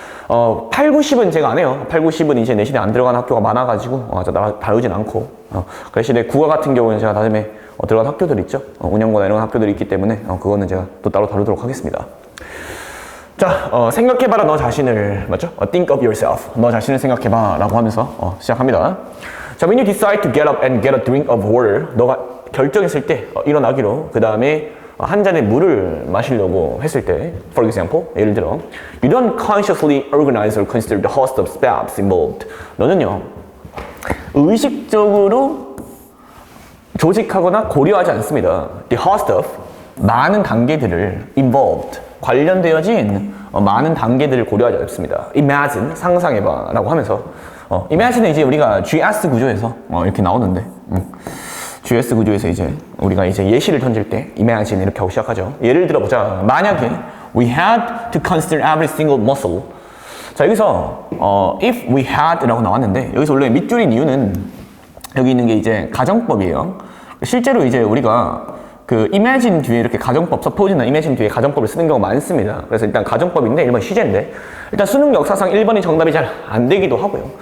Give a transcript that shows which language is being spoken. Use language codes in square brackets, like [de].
[ko] 8, 90은 제가 안 해요. 8, 90은 이제 내신에 안 들어간 학교가 많아가지고 다루진 않고 그 대신에 국어 같은 경우는 제가 다음에 들어간 학교들 있죠. 운영고나 이런 학교들이 있기 때문에 그거는 제가 또 따로 다루도록 하겠습니다. 자, 생각해봐라 너 자신을, 맞죠? [en] Think of yourself. [ko] 너 자신을 생각해봐 라고 하면서 시작합니다. [en] 자, when you decide to get up and get a drink of water, [ko] 너가 결정했을 때 일어나기로 그 다음에 한 잔의 물을 마시려고 했을 때, [en] for example, [ko] 예를 들어 [en] you don't consciously organize or consider the host of steps involved. [ko] 너는요 의식적으로 조직하거나 고려하지 않습니다. [en] The host of [ko] 많은 단계들을 involved 관련되어진 많은 단계들을 고려하지 않습니다. Imagine 상상해봐 라고 하면서 Imagine은 이제 우리가 GS 구조에서 이렇게 나오는데 GS 구조에서 이제 우리가 이제 예시를 던질 때 Imagine 이렇게 하고 시작하죠. 예를 들어보자. [en] 만약에 we had to consider every single muscle. [ko] 자, 여기서 [en] if we had [ko] 라고 나왔는데 여기서 원래 밑줄인 이유는 여기 있는 게 이제 가정법이에요. 실제로 이제 우리가 그 imagine 뒤에 이렇게 가정법, suppose나 imagine 뒤에 가정법을 쓰는 경우가 많습니다. 그래서 일단 가정법인데 1번 시제인데 일단 수능 역사상 1번이 정답이 잘 안 되기도 하고요.